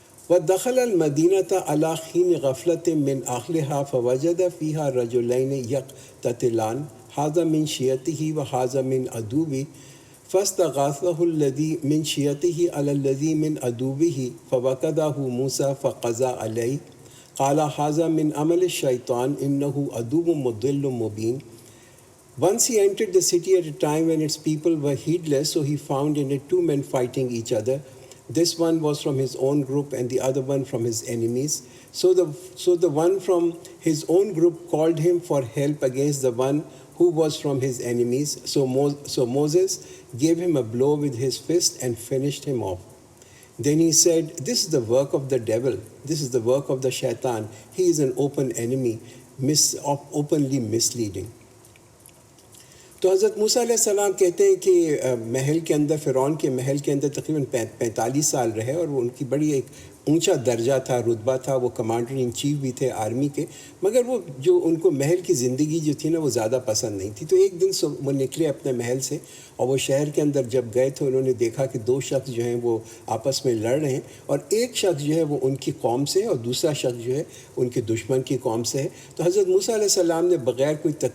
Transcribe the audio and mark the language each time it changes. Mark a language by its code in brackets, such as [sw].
[ar] وَدَخَلَ الْمَدِينَةَ عَلَى حِينِ غَفْلَةٍ مِّنْ أَهْلِهَا فَوَجَدَ فِيهَا رَجُلَيْنِ يَقْتَتِلَانِ هَذَا مِنْ شِيَّتِهِ وَهَذَا مِنْ عَدُوِّهِ فاستغاثه الذي من شيعته على الذي من عدوه فوكزه موسى فقضى عليه قال هذا من عمل الشيطان إنه عدو مضل مبين. [en] Once he entered the city at a time when its people were heedless, so he found in it two men fighting each other. This one was from his own group and the other one from his enemies. So the one from his own group called him for help against the one who was from his enemies. So Moses gave him a blow with his fist and finished him off. Then he said, "This is the work of the devil. This is the work of the shaitan. He is an open enemy, openly misleading." [ur] تو حضرت موسیٰ علیہ السلام کہتے ہیں کہ محل کے اندر، فرعون کے محل کے اندر تقریباً 45 سال رہے، اور ان کی بڑی ایک اونچا درجہ تھا، رتبہ تھا، وہ کمانڈر ان چیف بھی تھے آرمی کے، مگر وہ جو ان کو محل کی زندگی جو تھی نا وہ زیادہ پسند نہیں تھی۔ تو ایک دن وہ نکلے اپنے محل سے اور وہ شہر کے اندر جب گئے تو انہوں نے دیکھا کہ دو شخص جو ہیں وہ آپس میں لڑ رہے ہیں، اور ایک شخص جو ہے وہ ان کی قوم سے اور دوسرا شخص جو ہے ان کے دشمن کی قوم سے ہے۔ تو حضرت موسیٰ علیہ السلام نے بغیر کوئی